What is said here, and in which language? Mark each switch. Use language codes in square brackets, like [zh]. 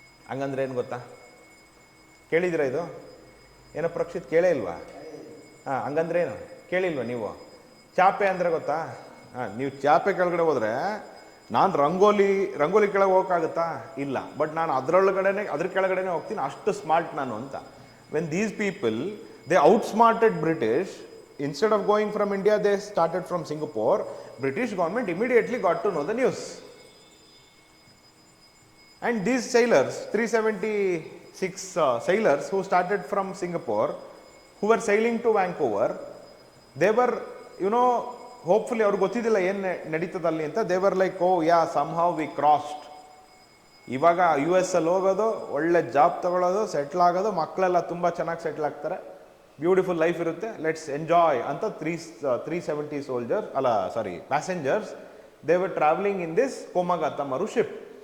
[kn] ಹಂಗಂದ್ರೆ ಏನು ಗೊತ್ತಾ? ಕೇಳಿದಿರ ಇದು? ಏನೋ ಪರೀಕ್ಷಿತ್ ಕೇಳೇ ಇಲ್ವಾ? ಹಾಂ, ಹಂಗಂದ್ರೆ ಏನು ಕೇಳಿಲ್ವ ನೀವು? ಚಾಪೆ ಅಂದರೆ ಗೊತ್ತಾ? ಹಾಂ, ನೀವು ಚಾಪೆ ಕೆಳಗಡೆ ಹೋದರೆ ನಾನು ರಂಗೋಲಿ ಕೆಳಗೆ ಹೋಗೋಕ್ಕಾಗುತ್ತಾ? ಇಲ್ಲ. ಬಟ್ ನಾನು ಅದ್ರ ಕೆಳಗಡೆನೆ ಹೋಗ್ತೀನಿ, ಅಷ್ಟು ಸ್ಮಾರ್ಟ್ ನಾನು ಅಂತ. [en] When these people they outsmarted British, instead of going from India, they started from Singapore. British government immediately got to know the news. And these sailors, 376 sailors who started from Singapore, who were sailing to Vancouver, they were, hopefully [kn] ಅವ್ರಿಗೆ ಗೊತ್ತಿದ್ದಿಲ್ಲ ಏನು ನಡೀತದಲ್ಲಿ ಅಂತ. [en] they were like, oh yeah, somehow we crossed. [kn] ಇವಾಗ US ಅಲ್ಲಿ ಹೋಗೋದು, ಒಳ್ಳೆ job ತಗೊಳ್ಳೋದು, settle ಆಗೋದು, ಮಕ್ಕಳೆಲ್ಲ ತುಂಬ ಚೆನ್ನಾಗಿ ಸೆಟ್ಲ್ ಆಗ್ತಾರೆ, ಬ್ಯೂಟಿಫುಲ್ ಲೈಫ್ ಇರುತ್ತೆ, ಲೆಟ್ಸ್ ಎಂಜಾಯ್ ಅಂತ 370 passengers [en] They were travelling in this Komagata Maru ship.